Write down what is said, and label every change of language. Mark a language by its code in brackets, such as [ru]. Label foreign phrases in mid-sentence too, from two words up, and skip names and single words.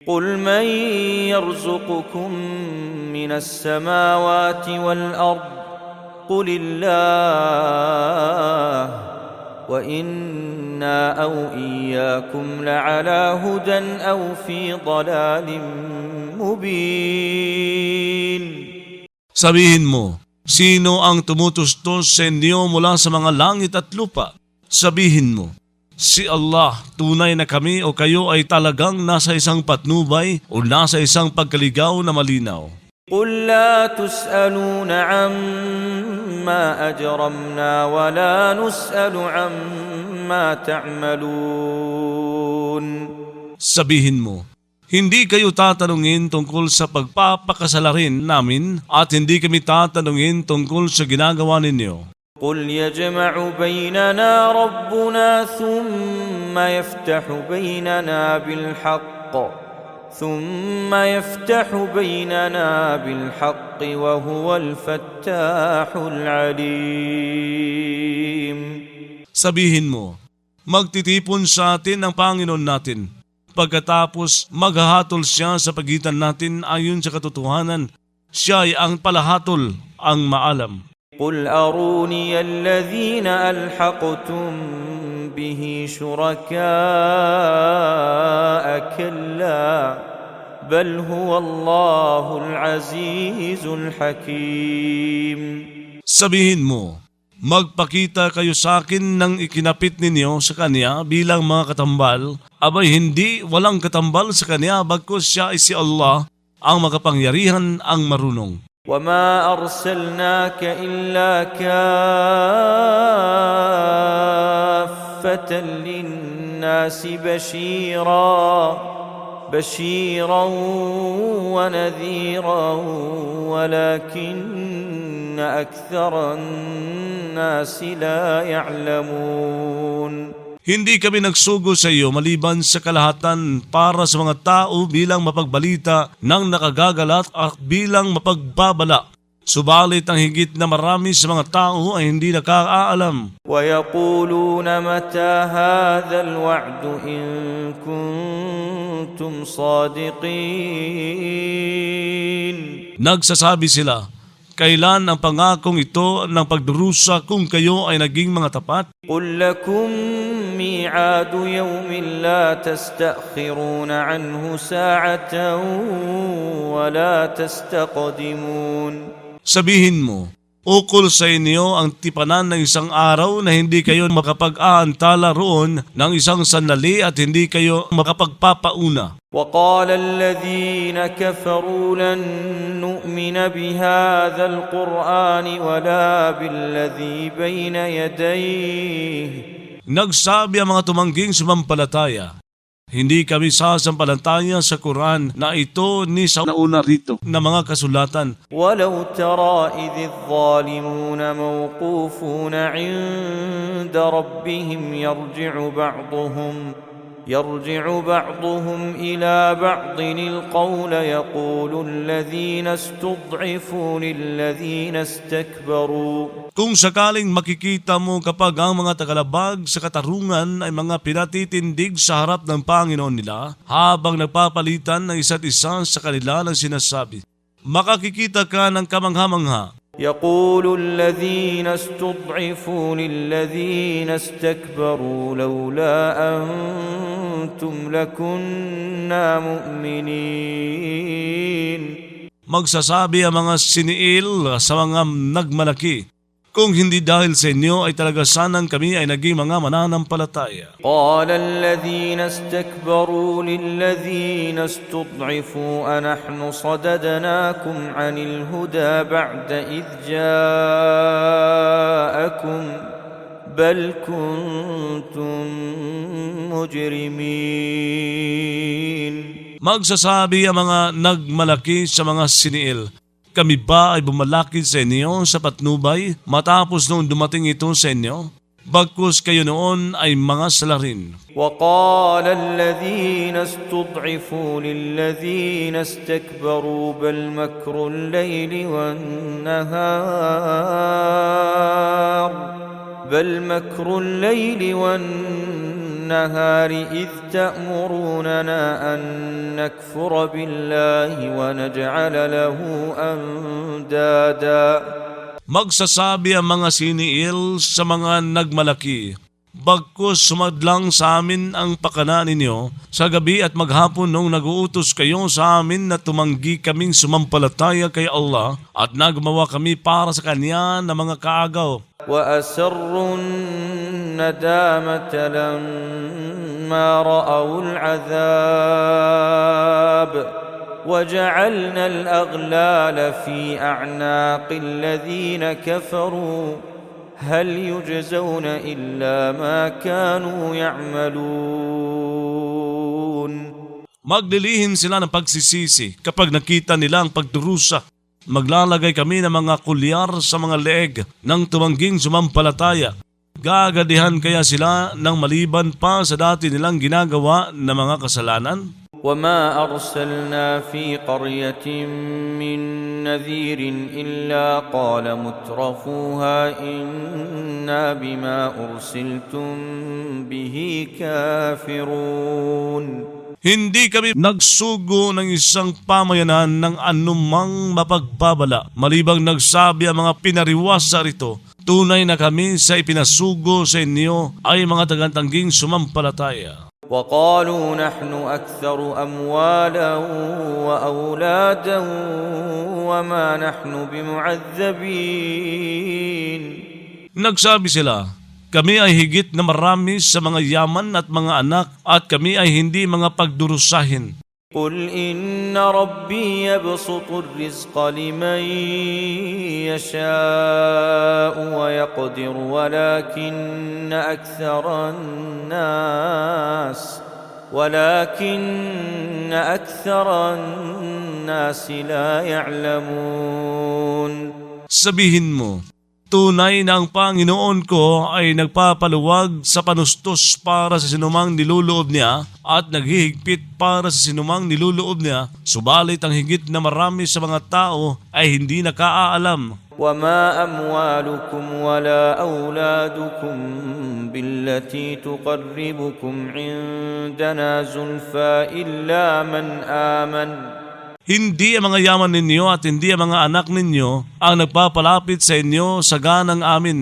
[ar] قل من يرزقكم من السماوات والأرض قل الله وإنا أو إياكم لعلى هدى أو في ضلال مبين. [tl] Sabihin mo, sino ang tumutustos sa inyo mula sa mga langit at lupa? Sabihin mo, si Allah, tunay na kami o kayo ay talagang nasa isang patnubay o nasa isang pagkaligaw na malinaw. [ar] قل لا تسألون عما أجرمنا ولا نسأل عما تعملون. [tl] Sabihin mo, hindi kayo tatanungin tungkol sa pagpapakasalarin namin at hindi kami tatanungin tungkol sa ginagawa ninyo. [ar] قل يجمع بيننا ربنا ثم يفتح بيننا بالحق وهو الفتاح العليم. [tl] Sabihin mo, magtitipon sa atin ang Panginoon natin. Pagkatapos maghahatol siya sa pagitan natin ayon sa katotohanan, siya ay ang palahatol, ang maalam. [ar] قل أروني الذين ألحقتم به شركاء كلا بل هو الله العزيز الحكيم. [tl] Sabihin mo, magpakita kayo sa akin ng ikinapit ninyo sa Kanya bilang mga katambal, abay hindi walang katambal sa Kanya bagkus siya ay si Allah, ang makapangyarihan, ang marunong. [ar] وما أرسلناك إلا كافة للناس بشيرا ونذيرا ولكن أكثر الناس لا يعلمون. [tl] Hindi kami nagsugo sa iyo maliban sa kalahatan para sa mga tao bilang mapagbalita ng nakagagalat at bilang mapagbabala. Subalit ang higit na marami sa mga tao ay hindi nakakaalam. [ar] وَيَقُولُونَ مَتَى هَذَا الْوَعْدُ إِن كُنتُمْ صَادِقِينَ. [tl] Nagsasabi sila, kailan ang pangakong ito ng pagdurusa kung kayo ay naging mga tapat? [ar] قُل لَّكُم مِّيعَادُ يَوْمٍ لَّا تَسْتَأْخِرُونَ عَنْهُ سَاعَةً وَلَا تَسْتَقْدِمُونَ. [tl] Sabihin mo, ukol sa inyo ang tipanan ng isang araw na hindi kayo makapag-aantala roon ng isang sandali at hindi kayo makapagpapauna. [ar] وقال الذين كفروا لن نؤمن بهذا القرآن ولا بالذي بين يديه. [tl] Nagsabi ang mga tumangging sumampalataya, hindi kami sasampalataya sa Quran na ito ni sa nauna rito na mga kasulatan. [ar] ولو ترى إذ الظالمون موقوفون عند ربهم يرجع بعضهم إلى بعض القول يقول الذين استضعفوا للذين استكبروا. [tl] Kung sakaling makikita mo kapag ang mga tagalabag sa katarungan ay mga pinatitindig sa harap ng Panginoon nila habang nagpapalitan ng isa't isa sa kanila ng sinasabi, makakikita ka ng kamangha-mangha. [ar] يقول الذين استضعفوا للذين استكبروا لولا أنتم لكنا مؤمنين. [tl] Magsasabi ang mga siniil sa mga nagmalaki, kung hindi dahil sa inyo ay talaga sanang kami ay naging mga mananampalataya. [ar] قال الذين استكبروا للذين استضعفوا أنحن صددناكم عن الهدى بعد إذ جاءكم بل كنتم مجرمين. [tl] Magsasabi ang mga nagmalaki sa mga siniil, kami ba ay bumalakid sa inyo sa patnubay matapos noong dumating ito sa inyo? Bagkus kayo noon ay mga salarin. [ar] وقال الذين استضعفوا للذين استكبروا بل مكر الليل والنهار النهار إذ تأمروننا أن نكفر بالله ونجعل له أندادا. [tl] Magsasabi ang mga siniil sa mga nagmalaki, bagkus sumadlang sa amin ang pakana ninyo sa gabi at maghapon nung naguutos kayo sa amin na tumanggi kaming sumampalataya kay Allah at nagmawa kami para sa Kanya ng mga kaagaw. [ar] وأسروا الندامة لما رأوا العذاب وجعلنا الأغلال في أعناق الذين كفروا هل يجزون إلا ما كانوا يعملون. [tl] Maglilihim sila ng pagsisisi kapag nakita nila ang pagdurusa. Maglalagay kami ng mga kulyar sa mga leeg ng tumangging sumampalataya. Gagadihan kaya sila ng maliban pa sa dati nilang ginagawa na mga kasalanan? [ar] وما أرسلنا في قرية من نذير إلا قال مترفوها إنا بما أرسلتم به كافرون. [tl] Hindi kami nagsugo ng isang pamayanan ng anumang mapagbabala, malibang nagsabi ang mga pinariwasa rito, tunay na kami sa ipinasugo sa inyo ay mga tagantangging sumampalataya. [ar] وقالوا نحن أكثر أموالا وأولادا وما نحن بمعذبين. [tl] Nagsabi sila, kami ay higit na marami sa mga yaman at mga anak at kami ay hindi mga pagdurusahin. [ar] قل إن ربي يبسط الرزق لمن يشاء ويقدر ولكن أكثر الناس لا يعلمون. [tl] Sabihin mo, tunay na ang Panginoon ko ay nagpapaluwag sa panustos para sa sinumang niluloob niya at naghihigpit para sa sinumang niluloob niya, subalit ang higit na marami sa mga tao ay hindi nakaalam. [ar] وما أموالكم ولا أولادكم بالتي تقربكم عندنا زلفى إلا من آمن. [tl] Hindi ang mga yaman ninyo at hindi ang mga anak ninyo ang nagpapalapit sa inyo sa ganang amin.